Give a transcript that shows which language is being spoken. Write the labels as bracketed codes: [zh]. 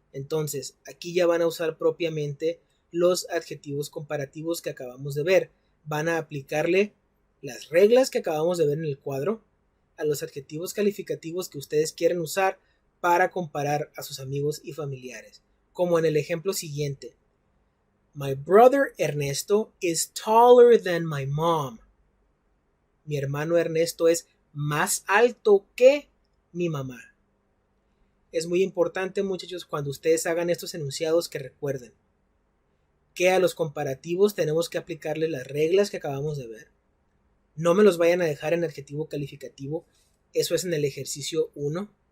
[es] Entonces, aquí ya van a usar propiamente los adjetivos comparativos que acabamos de ver. Van a aplicarle las reglas que acabamos de ver en el cuadro a los adjetivos calificativos que ustedes quieren usar para comparar a sus amigos y familiares. Como en el ejemplo siguiente. [en] My brother Ernesto is taller than my mom. [es] Mi hermano Ernesto es más alto que mi mamá. es muy importante, muchachos, cuando ustedes hagan estos enunciados, que recuerden que a los comparativos tenemos que aplicarle las reglas que acabamos de ver. No me los vayan a dejar en adjetivo calificativo. Eso es en el ejercicio 1.